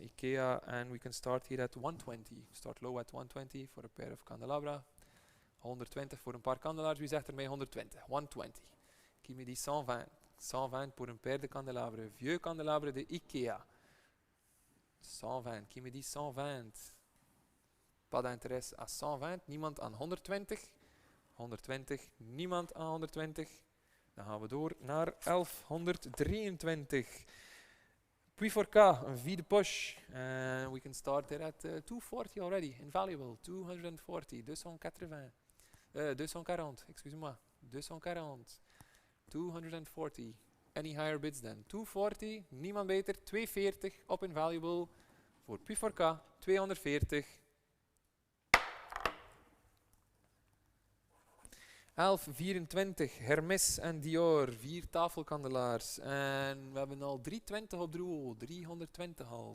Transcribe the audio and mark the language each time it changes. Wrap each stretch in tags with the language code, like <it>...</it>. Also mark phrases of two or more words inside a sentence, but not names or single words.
<en>IKEA, and we can start here at 120. Start low at 120 for a pair of candelabra.</en> <nl>120 voor een paar kandelaars. Wie zegt er mij 120? 120.</nl> <fr>Qui me dit 120? 120 pour un paire de candelabres. Vieux candelabres de IKEA. 120. Qui me dit 120? Pas d'intérêt à 120.</fr> <nl>Niemand aan 120. 120. Niemand aan 120. Dan gaan we door naar 1123. Puis voor K, een vierde push.</nl> <en>We can start there at 240 already. Invaluable. 240. 240. 240. Excuse-moi. 240. 240. Any higher bids then? 240.</en> <nl>Niemand beter. 240 op Invaluable. Voor Puis voor K. 240. 1124, Hermes en Dior, 4 tafelkandelaars. En we hebben al 320 op Drouot, 320 al.</nl>